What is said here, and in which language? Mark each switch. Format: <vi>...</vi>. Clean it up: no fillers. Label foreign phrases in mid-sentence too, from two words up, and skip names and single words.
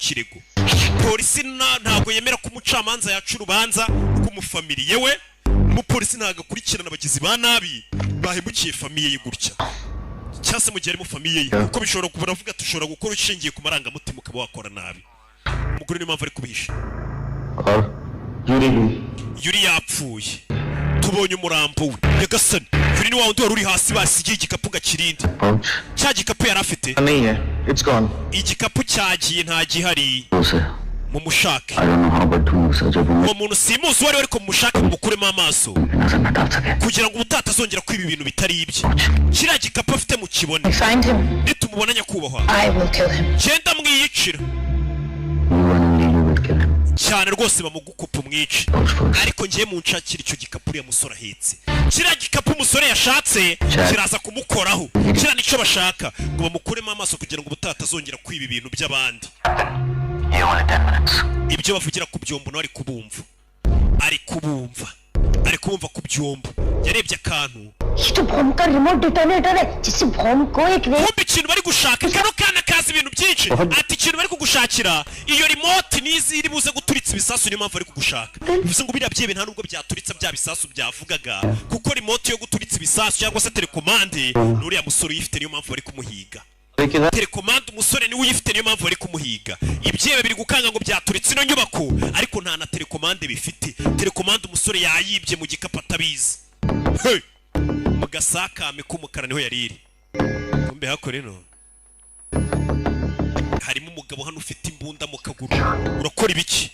<rw>kirego polisi ntabwo yemera ko umucamanza yaca urubanza rw'umufamiliye we umupolisi ntabwo akurikirana abagizi ba nabi bahemukiye famiye ye gutya cyangwa se mu gihe ari mu famiye ye kuko bishobora kuba baravuga ati ushobora gukora ushingiye ku marangamutima ukaba wakora nabi umugore niyo mpamvu ari kubihisha yuri yapfuye tubonye umurambo we nyagasani kuri ni wa wundi wari uri hasi basigiye igikapu gakirindi cya gikapu yari afite</rw> <hi>नहीं है</hi> <en>it's gone</en> <rw>igikapu cyagiye nta gihari mu mushake</rw> <en>I don't know how but</en> <rw>uwo muntu simuzi wari ariko mu mushake mukuremo amaso kugira ngo utatazongera kwiba ibintu bitari ibye kiriya gikapu afite mu kibone nitumubona nyakubahwa genda mwiyicira cyane rwose bamugukupa umwice ariko ngiye mu nshakira icyo gikapu uriya musore ahetse kiriya gikapu umusore yashatse kiraza kumukoraho kiriya nicyo bashaka ngo bamukuremo amaso kugira ngo ubutatazongera kwiba ibintu by'abandi ibyo bavugira ku byombo no ari kubumva ku byombo yarebye akantu</rw> <hi>ये तो बॉम्ब का</hi> <en>remote detonator</en> <hi>है जिससे बॉम्ब को एक</hi> <rw>kumbe ikintu bari gushaka kano kana kazi ibintu byinshi ati ikintu bari kugushakira iyo remote nizi iri buze guturitsa ibisasu niyo mpamvu ari kugushaka bivuze ngo biriya byebe nta nubwo byaturitsa bya bisasu byavugaga kuko remote yo guturitsa ibisasu cyangwa se telekomande n'uriya musore uyifite niyo mpamvu bari kumuhiga telekomande umusore niwe uyifite niyo mpamvu bari kumuhiga ibyebe biri gukanga ngo byaturitse ino nyubako ariko nta na telekomande bifite telekomande umusore yayibye mu gikapu atabizi mu gasakame k'umukara niho yari iri kumbe hakore no harimo umugabo hano ufite imbunda mu kaguru urakora ibiki</rw>